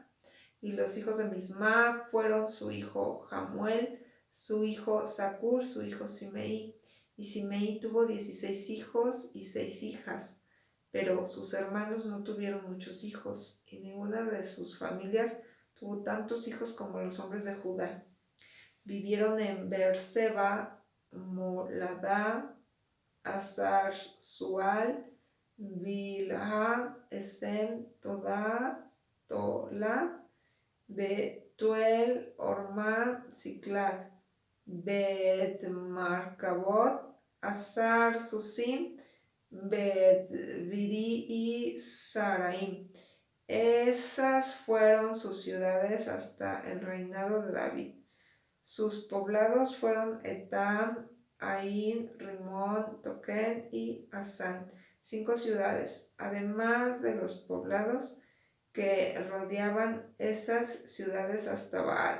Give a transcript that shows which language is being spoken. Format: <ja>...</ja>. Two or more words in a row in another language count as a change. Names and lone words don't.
<es>Y los hijos de Misma fueron su hijo Jamuel, su hijo Zacur, su hijo Simei. Y Simei tuvo 16 hijos y 6 hijas, pero sus hermanos no tuvieron muchos hijos, y ninguna de sus familias tuvo tantos hijos como los hombres de Judá. Vivieron en Beerseba, Moladá, Azar, Sual, Bilha, Esem, Todá, Tola, Betuel, Orma, Ziklag, Bet Markabot, Azar, Susim, Bet Viri y Saraim. Esas fueron sus ciudades hasta el reinado de David. Sus poblados fueron Etam, Ain, Rimón, Toquén y Asán, 5 ciudades, además de los poblados que rodeaban esas ciudades hasta Baal.</es>